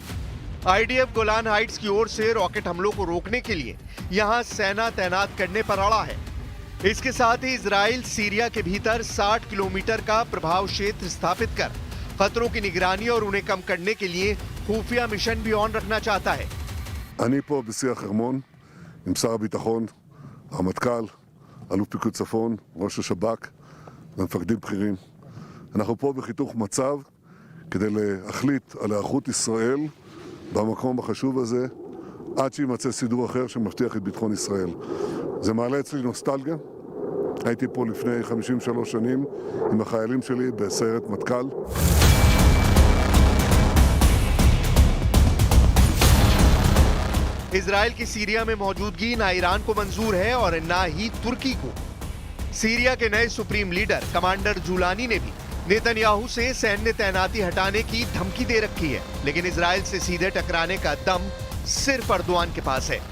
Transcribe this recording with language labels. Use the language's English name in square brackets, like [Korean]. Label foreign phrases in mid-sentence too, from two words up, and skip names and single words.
[Hindi] आईडीएफ गोलान हाइट्स की ओर से रॉकेट हमलों को रोकने के लिए यहां सेना तैनात करने पर अड़ा है। इसके साथ ही इजराइल सीरिया के भीतर 60 किलोमीटर का प्रभाव क्षेत्र स्थापित कर खतरों की निगरानी और उन्हें कम करने के लिए खुफिया मिशन भी ऑन रखना चाहता है। [Hebrew] אני פה בשיח חרמון עם שר הביטחון, הרמטכ"ל, אלוף פיקוד צפון, ראש השב"כ ומפקדים בכירים. אנחנו פה בחיתוך מצב כדי להחליט על היערכות ישראל במקום החשוב הזה עד שימצא סידור אחר שמבטיח את ביטחון ישראל. זה מעלה אצלי נוסטלגיה. הייתי פה לפני 53 שנים עם החיילים שלי בסיירת מטכ"ל. [Hindi] इजराइल की सीरिया में मौजूदगी ना ईरान को मंजूर है और ना ही तुर्की को। सीरिया के नए सुप्रीम लीडर कमांडर जुलानी ने भी नेतन्याहू से सैन्य तैनाती हटाने की धमकी दे रखी है, लेकिन इजराइल से सीधे टकराने का दम सिर्फ अर्दवान के पास है।